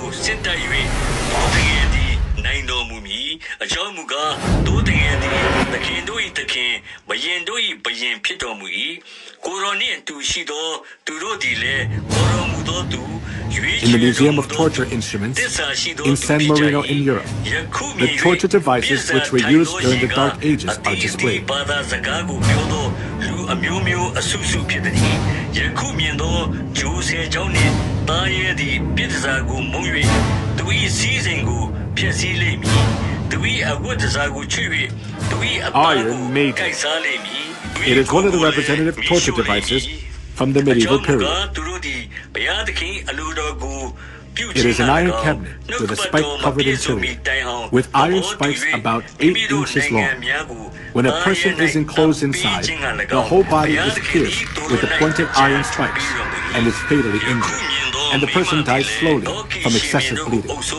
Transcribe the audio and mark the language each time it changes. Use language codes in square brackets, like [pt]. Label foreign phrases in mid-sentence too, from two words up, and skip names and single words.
[en] In the Museum of Torture Instruments in San Marino in Europe, the torture devices which were used during the Dark Ages are displayed. [my] အမျိုးမျိုးအဆုစုဖြစ်သည်ယခုမြင်သောဂျိုးဆယ်ကြောင့်နှင့်တာရဲသည်ပြစ်စာကိုမုံ၍သူ၏စည်းစိမ်ကိုဖျက်ဆီးလိမ့်မည်သူ၏အဝတ်တစားကိုချွေ၍သူ၏အသားကိုကိုက်စားလိမ့်မည် [en] It is one of the representative torture devices from the medieval period. It is an iron cabinet with a spike-covered interior, with iron spikes about 8 inches long. When a person is enclosed inside, the whole body is pierced with the pointed iron spikes and is fatally injured, and the person dies slowly from excessive bleeding.